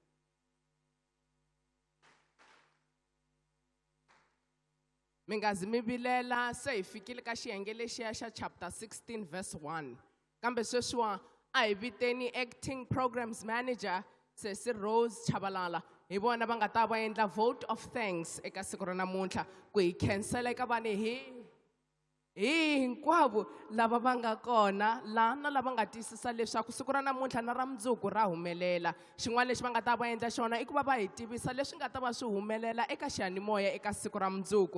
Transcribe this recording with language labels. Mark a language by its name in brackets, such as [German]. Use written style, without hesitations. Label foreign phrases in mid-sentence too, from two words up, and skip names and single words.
[Tsonga] Mi nga zi mi vilela se hi fikile ka xiyenge lexiya xa [English] chapter 16 verse 1 [Tsonga] kambe sweswiwa a hi viteni [English] acting programs manager [Tsonga] Sesi Rose Chabalala hi vona va nga ta va endla [English] vote of thanks [Tsonga] eka siku ra namuntlha ku hi khensela eka vani hinkwavo lava va nga kona la na lava nga tiyisisa leswaku siku ra namuntlha na ra mundzuku ra humelela. Xin'wana lexi va nga ta va endla xona i ku va hi tivisa leswi nga ta va swi humelela eka xiyanimoya eka siku ra mundzuku.